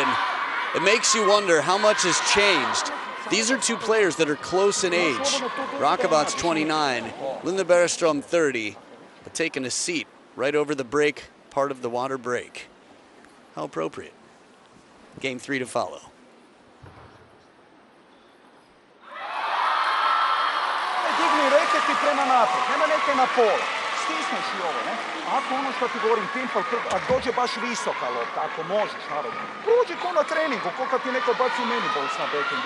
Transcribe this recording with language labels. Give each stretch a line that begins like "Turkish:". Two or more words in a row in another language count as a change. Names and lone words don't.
English: It makes you wonder how much has changed. These are 2 players that are close in age. Rakovac 29, Linda Bergström 30, but taking a seat right over the break, part of the water break. How appropriate. Game 3 to follow.
Croatian: Digni reketi prema naprijed, nema neke na pola. Stisneš i ovo, ne? Ako ono što ti govorim, pimpal, ako dođe baš visoka lopta, ako možeš, naravno. Prođi ko na treningu, ko kad ti neko baci minibols na bekendu.